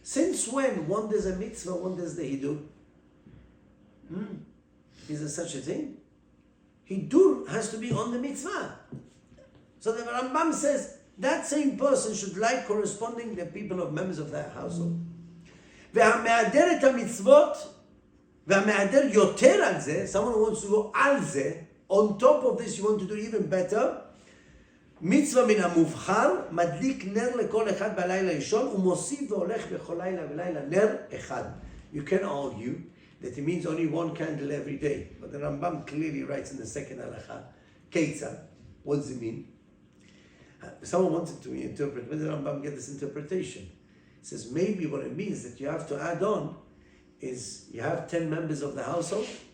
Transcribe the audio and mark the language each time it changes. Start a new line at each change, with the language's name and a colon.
English: Since when one does a mitzvah, one does the hidur? Is there such a thing? Hidur has to be on the mitzvah. So the Rambam says, that same person should like corresponding the people of members of that household.
Hebrew: והמהדר את המצוות, והמהדר יותר על זה,
English: someone wants to go
Hebrew: על זה,
English: on top of this you want to do even better,
Hebrew: מצווה מן המובחר, מדליק נר לכל אחד בלילה ראשון, ומוסיף והולך בכל לילה ולילה נר אחד.
English: You can argue that it means only one candle every day, but the Rambam clearly writes in the second halacha, Ketzad, what does it mean? Someone wanted to interpret, where did Rambam get this interpretation? It says maybe what it means that you have to add on is you have 10 members of the household.